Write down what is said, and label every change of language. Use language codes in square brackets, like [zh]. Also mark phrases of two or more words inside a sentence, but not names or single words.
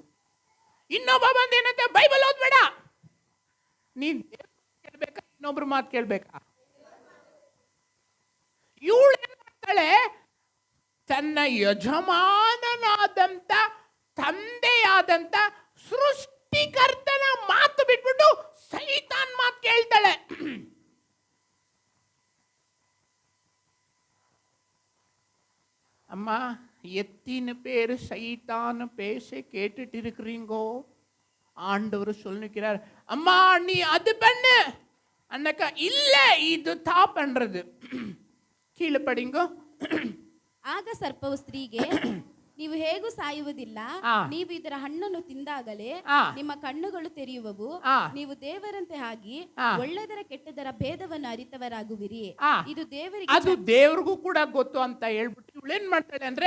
[kn] ಇನ್ನೊಬ್ಬ ಬಂದೇನಂತೆ? ಬೈಬಲ್ ಓದ್ಬೇಡ. ನೀನ್ ಕೇಳ್ಬೇಕಾ ಇನ್ನೊಬ್ರ ಮಾತು ಕೇಳ್ಬೇಕಾ? ಇವಳು ಏನ್ ಮಾಡ್ತಾಳೆ? ತನ್ನ ಯಜಮಾನನಾದಂತ ತಂದೆಯಾದಂತ ಸೃಷ್ಟಿಕರ್ತನ ಮಾತು ಬಿಟ್ಬಿಟ್ಟು ಸೈತಾನ್ ಮಾತು ಕೇಳ್ತಾಳೆ. [ta] அம்மா எத்தனை பேர் சைத்தான் பேச கேட்டுட்டு இருக்கிறீங்கோ? ஆண்டவர் சொல்லிக்கிறார், அம்மா நீ அது பண்ணு அன்னக்கா, இல்ல இது தா பண்றது. கீழே படிங்கோ. [kn] ಆಗ ಸರ್ಪವು ಸ್ತ್ರೀಗೆ, ನೀವು ಹೇಗೂ ಸಾಯುವುದಿಲ್ಲ, ನೀವು ಇದರ ಹಣ್ಣನ್ನು ತಿಂದಾಗಲೇ ನಿಮ್ಮ ಕಣ್ಣುಗಳು ತೆರೆಯುವವು, ನೀವು ದೇವರಂತೆ ಆಗಿ ಒಳ್ಳೆದರ ಕೆಟ್ಟದರ ಭೇದವನ್ನು ಅರಿತವರಾಗುವಿರಿ. ಇದು ದೇವರಿಗೆ, ಅದು ದೇವರಿಗೂ ಕೂಡ ಗೊತ್ತು ಅಂತ ಹೇಳ್ಬಿಟ್ಟು ಇವಳೇನ್ ಮಾಡ್ತಾಳೆ ಅಂದ್ರೆ,